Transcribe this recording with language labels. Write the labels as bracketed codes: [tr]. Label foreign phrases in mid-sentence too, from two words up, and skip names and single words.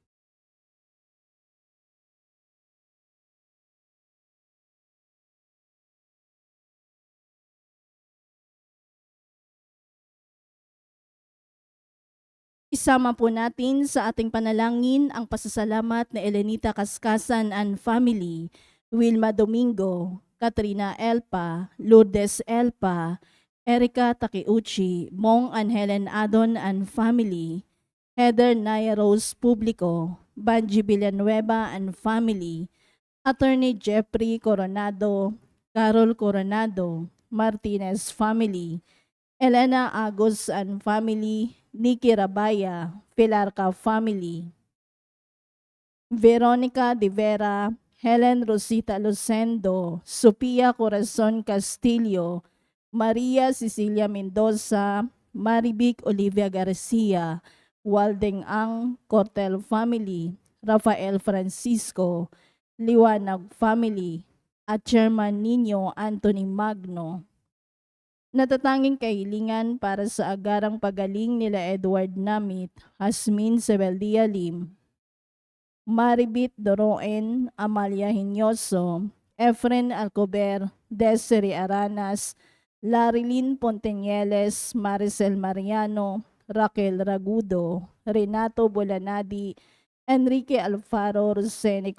[tl] Isama po natin sa ating panalangin ang pasasalamat na Elenita Kaskasan and Family, Wilma Domingo, Katrina Elpa, Lourdes Elpa, Erica Takiuchi, Mong and Helen Adon and Family, Heather Naya Rose Publico, Banji Villanueva and Family, Attorney Jeffrey Coronado, Carol Coronado, Martinez Family, Elena Agos and Family, Nikki Rabaya, Pilarca Family, Veronica De Vera, Helen Rosita Lucendo, Sophia Corazon Castillo, Maria Cecilia Mendoza, Maribic Olivia Garcia, Waldeng Ang Cortel Family, Rafael Francisco, Liwanag Family, at Chairman Nino Anthony Magno. Natatanging kahilingan para sa agarang pagaling nila Edward Namit, Hasmin Sebeldia Lim, Maribit Doroen, Amalia Hinyoso, Efren Alcober, Desiree Aranas, Larilyn Pontenieles, Maricel Mariano, Raquel Ragudo, Renato Bolanadi, Enrique Alfaro Rosene